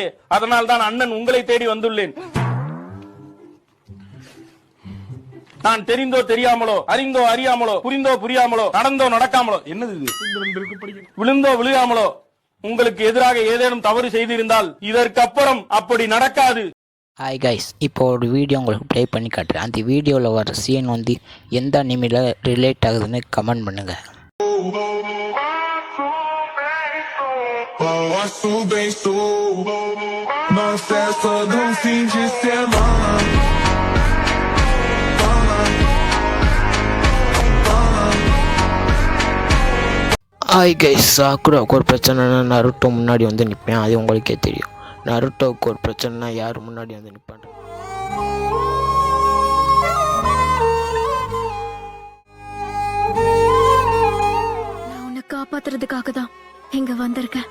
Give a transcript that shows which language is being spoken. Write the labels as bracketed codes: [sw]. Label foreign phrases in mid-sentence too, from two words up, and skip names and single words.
[ta] அதனால் தான் அண்ணன் உங்களை தேடி வந்துள்ளேன். நான் தெரிந்தோ தெரியாமலோ, அறிந்தோ அறியாமலோ, புரிந்தோ புரியாமலோ, நடந்தோ நடக்காமலோ, என்னது இது, விழுந்தோ விழுகாமலோ உங்களுக்கு எதிராக ஏதேனும் தவறு செய்திருந்தால் இதற்கப்புறம் அப்படி நடக்காது. [en] Hi guys, [ta] இப்போ ஒரு வீடியோ உங்களுக்கு ப்ளே பண்ணி காட்டுறேன். அந்த வீடியோவில் வர சீன் வந்து எந்த அனிமில ரிலேட் ஆகுதுன்னு கமெண்ட் பண்ணுங்க. [pt] Acho bem show. Nós festa do fim de semana. [en] Hi guys, [ta] சாக்குராவுக்கு ஒரு பிரச்சனைனா நருட்டோ முன்னாடி வந்து நிற்பேன். அது உங்களுக்கே தெரியும். நருட்டோவுக்கு ஒரு பிரச்சனைனா யார் முன்னாடி வந்து நிற்பான்? நான் உன்னை காப்பாத்துறதுக்காக தான் இங்க வந்திருக்கேன்.